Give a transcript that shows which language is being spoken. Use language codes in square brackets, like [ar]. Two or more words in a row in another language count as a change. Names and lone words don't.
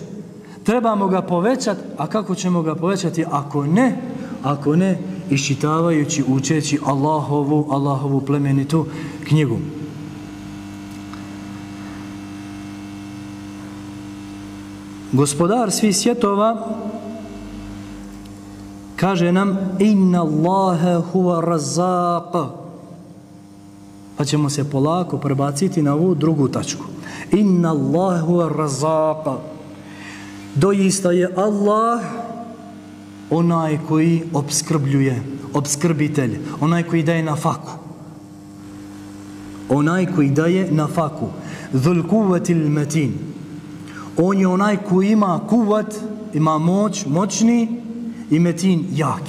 [bs] Trebamo ga povećati, a kako ćemo ga povećati ako ne iščitavajući, učeći Allahovu plemenitu knjigu. Gospodar svih svjetova kaže nam [ar] إن الله هو الرزاق. [bs] Pa ćemo se polako prebaciti na ovu drugu tačku. [ar] إن الله هو الرزاق. [bs] Doista je Allah onaj koji opskrbljuje, opskrbitelj, onaj koji daje na faku. Onaj koji daje na faku. [ar] ذو القوة المتين. [bs] On je onaj koji ima kuvat, ima moć, moćni i metin, jaki.